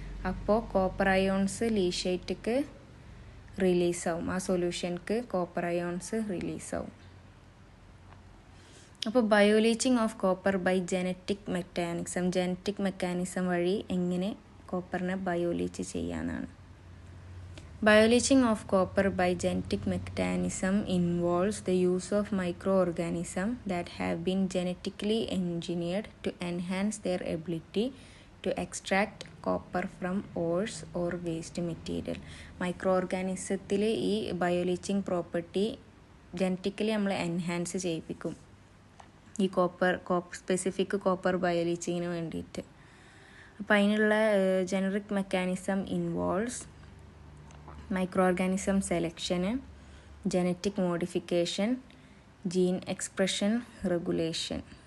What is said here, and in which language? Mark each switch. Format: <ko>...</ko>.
<ml>അപ്പോൾ copper ions ലീഷേറ്റ്ക്ക് റിലീസാവും, ആ സൊല്യൂഷൻക്ക് copper ions റിലീസാവും. അപ്പോൾ</ml> <en>bioleaching of copper by genetic mechanism</en> <ml>വഴി എങ്ങനെ കോപ്പറിനെ ബയോലീച്ച് ചെയ്യാനാണ്.</ml> <en>Bioleaching of copper by genetic mechanism involves the use of microorganisms that have been genetically engineered to enhance their ability to extract copper from ores or waste material.</en> <ml>Micro ഓർഗാനിസത്തിൽ ഈ ബയോലീച്ചിങ് property genetically നമ്മൾ enhance ചെയ്യിപ്പിക്കും ഈ specific copper ബയോലീച്ചിങ്ങിന് വേണ്ടിയിട്ട്. അപ്പോൾ അതിനുള്ള generic mechanism involves microorganism സെലക്ഷന്, genetic modification, gene expression regulation.</ml>